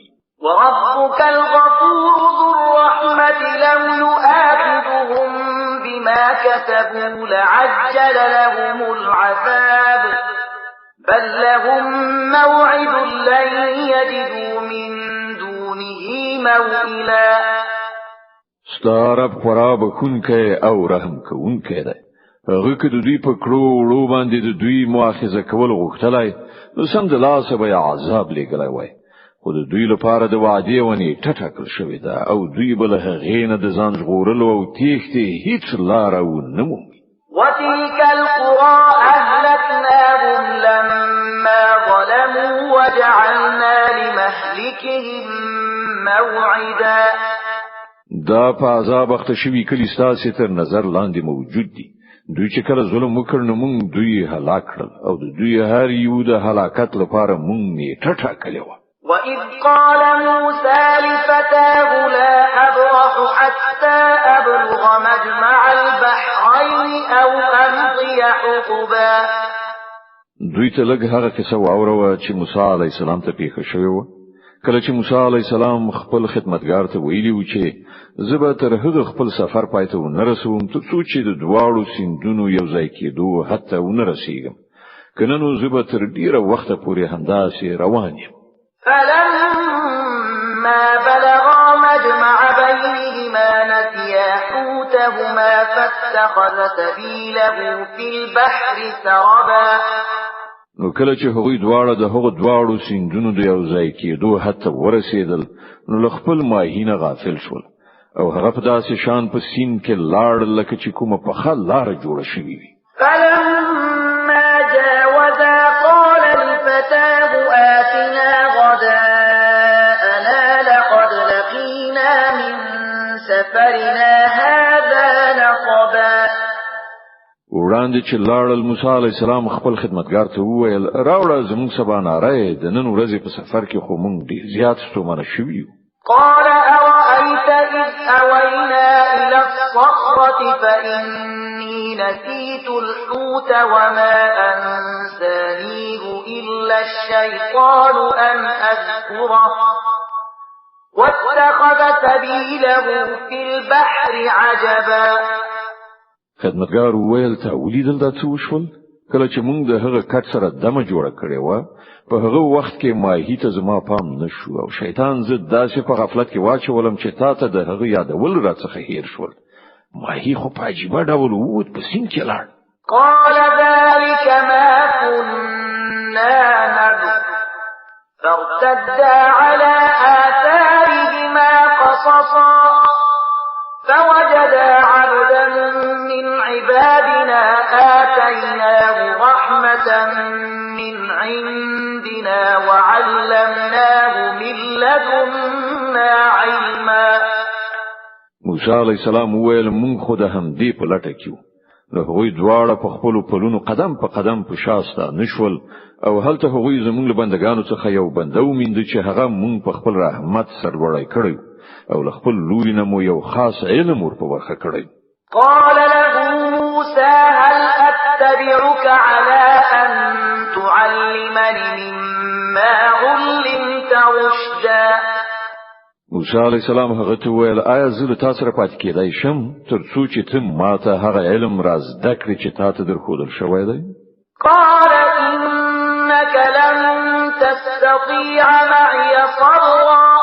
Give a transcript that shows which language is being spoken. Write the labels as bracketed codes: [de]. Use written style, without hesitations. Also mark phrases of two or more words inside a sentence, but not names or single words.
[ar] وربك الغفور ذو الرحمة لو يؤاخذهم بما كسبوا لعجل لهم العذاب بل لهم موعد لن يجدوا من دونه موئلا [ps] ستارب خراب خونکه او رحم کوونکه ده هغه که د دوی په کړو وړو باندې د دوی مؤاخذه کول غوښتلای نو سم د لاسه به عذاب لګلای وای خو د دوی لپاره د وعده ونی ټټکل شوې ده او دوی بل هغه نه د ځان ژغورلو او تېښتې هیڅ لار نه مومي [ar] وتلك القرى أهلكناهم لما ظلموا وجعلنا لمهلكهم موعدا [ps] دا په عذاب اخته شوي کلی ستاسو تر نظر لاندې موجود دي دوی چې کله ظلم وکړ نو موږ دوی هلاک کړل او د دوی هر یو د هلاکت لپاره موږ نیټه ټاکلې و [ar] وإذ قال موسى لفتاه لا أبرح حتى أبلغ مجمع البحرين أو أمضي حقبا [ps] دوی ته لږ هغه کیسه واوروه چې موسی [ar] علی السلام [ps] ته پیښه شوې و کله چې موسی [ar] علی السلام [ps] خپل خدمتګار ته ویلی و چې زه تر هغه خپل سفر پای ته ونرسوم ته څو چې د دواړو سیندونو یو ځای کېدو حتی ونرسېږم کنه نو زه تر ډیره وخته پورې همداسې روان یم [ar] فلما بلغا حوتهما فاتخذ سبيله في البحر سربا [ps] نو کله چې هغوی دواړه د هغو دواړو سیندونو د یو ځای کېدو حتی ورسېدل نو له خپل ماهینه غافل شول او هغه په داسې شان په سیند کې لاړ لکه چې کومه پخه لاره جوړه شوې وي. [ar] فلما جاوزا قال لفتاه آتنا غداءنا لقد لقينا من سفرنا هذا نصبا. [ps] وړاندې چې لاړل موسی [ar] علی السلام [ps] خپل خدمتګار ته وویل راوړه زموږ سبا ناره د نن ورځې په سفر کې خو موږ ډېر زیات ستومانه شوي یو. [ar] قال أرأيت إذ أوينا إلى الصخرة فإني نسيت الحوت وما أنسانيه إلا الشيطان أن أذكره واتخذ سبيله في البحر عجبا. [ps] خدمتګار وویل ته ولیدل دا څه وشول؟ کله چې موږ د هغه کټ سره دمه جوړه کړې و په هغه وخت کې ماهی ته زما پام نشو او شیطان زه داسې په غفلت کې واچولم چې تا ته د هغه یادول راڅخه هیر شول. ماهی خو په عجیبه ډول ووت په سیند کې لاړ. [ar] قال ذلك ما كنا نبغ فارتدا على آثارهما قصصا فوجدا عبدا من عبادنا آتيناه رحمة من عندنا وعلمناه من لدنا علما. [ps] موسی [ar] علیہ السلام [ps] وویل مونږ خو د همدې په لټه کې وو. نو هغوی دواړه په خپلو پلونو قدم په قدم په شاسته نشول او هلته هغوی زمونږ له بندګانو څخه یو بنده ومینده چې هغه مونږ په خپل رحمت سرلوړی کړی او له خپل لوري نه مو یو خاص علم ور په برخه کړی. [ar] قال له موسى هل أتبعك على أن تعلمني مما علمت رشدا. [ps] موسی [ar] علیہ السلام [ps] هغه ته وویل آیا زه له تاسو سره پاتې کېدای شم تر څو چې ته ماته هغه علم را زده کړې چې تا ته درښودل شوی دی؟ [ar] قال إنك لن تستطيع معي صبرا.